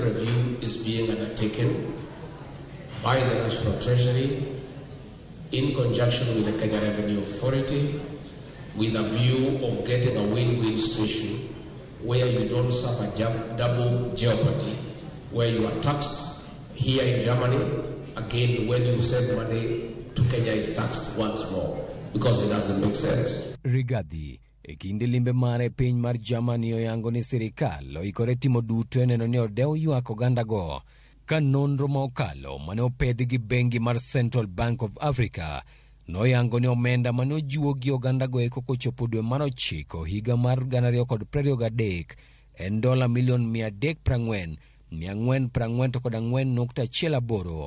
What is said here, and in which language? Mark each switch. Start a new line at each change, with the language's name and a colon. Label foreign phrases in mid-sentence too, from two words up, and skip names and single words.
English: review is being undertaken by the National Treasury in conjunction with the Kenya Revenue Authority, with a view of getting a win-win situation where you don't suffer double jeopardy, where you are taxed here in Germany, again when you send money to Kenya is taxed once more, because it doesn't make sense.
Luo (Kenya and Tanzania): Rigathi e kinde limbe mare piny mar Germany oyango ni sirikal oikore timo duto neno ni odewo ywak oganda go, ka nonro ma okalo mane opedhi gi bengi mar Central Bank of Africa noyango ni omenda mane ojuo gi oganda go eko kochopo dwe mar 9 higa mar 2023 en dola milion 340,444.18.